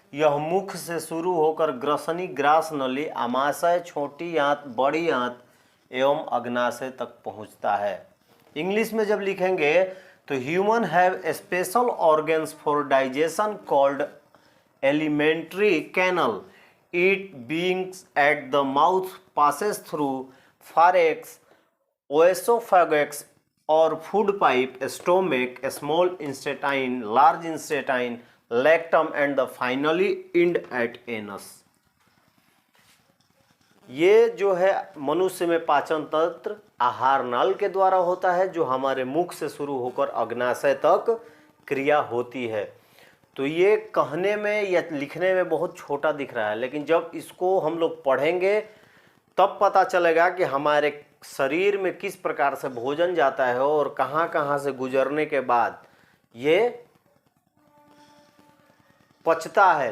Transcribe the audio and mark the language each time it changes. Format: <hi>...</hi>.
<hi>यह मुख से शुरू होकर ग्रसनी, ग्रास नली, आमाशय, छोटी आंत, बड़ी आंत एवं अग्नाशय तक पहुंचता है। इंग्लिश में जब लिखेंगे तो</hi> <en>Human have special organs for digestion called alimentary canal. It being at the mouth passes through pharynx, oesophagus or food pipe, stomach, small intestine, large intestine, rectum and the finally end at anus।</en> <hi>ये जो है मनुष्य में पाचन तंत्र आहार नाल के द्वारा होता है जो हमारे मुख से शुरू होकर अग्नाशय तक क्रिया होती है। तो ये कहने में या लिखने में बहुत छोटा दिख रहा है, लेकिन जब इसको हम लोग पढ़ेंगे तब पता चलेगा कि हमारे शरीर में किस प्रकार से भोजन जाता है और कहाँ कहाँ से गुजरने के बाद ये पचता है।</hi>